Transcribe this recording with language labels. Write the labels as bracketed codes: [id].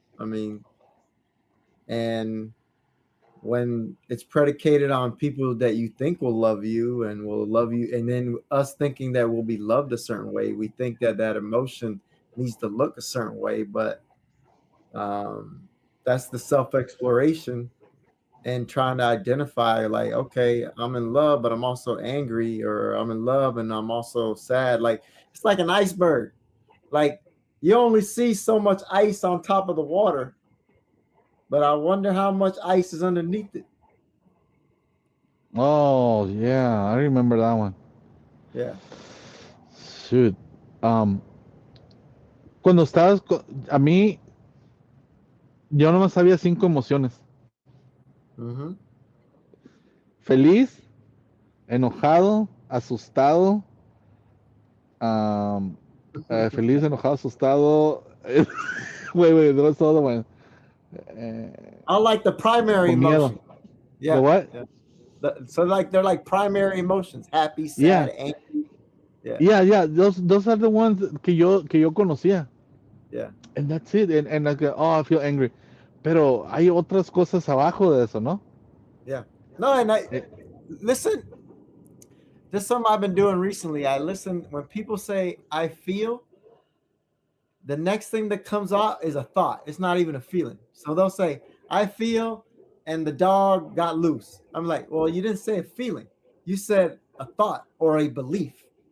[en] I mean, and when it's predicated on people that you think will love you and will love you, and then us thinking that we'll be loved a certain way, we think that that emotion needs to look a certain way, but um, that's the self exploration and trying to identify like, okay, I'm in love but I'm also angry, or I'm in love and I'm also sad. Like it's like an iceberg. Like you only see so much ice on top of the water, but I wonder how much ice is underneath it. oh, yeah, I remember that one. Yeah. Shoot. [es] Um, cuando estabas, a mí, yo nomás sabía 5 emociones. Mm-hmm. Feliz, enojado, asustado, um, feliz, enojado, asustado. [en] Wait, there was the other one. I like the primary [es] Con miedo. [en] emotion. The Yeah. what? Yeah. So like they're like primary emotions: happy, Yeah, sad, angry. Yeah. yeah. Those are the ones [es] que yo conocía. [en] Yeah. And that's it. And like, oh, I feel angry. [es] Pero hay otras cosas abajo de eso, ¿no? [en] Yeah. No, and I Eh, listen. This is something I've been doing recently. I listen when people say I feel, the next thing that comes out is a thought. It's not even a feeling. So they'll say, I feel, and the dog got loose. I'm like, well, you didn't say a feeling. You said a thought or a belief.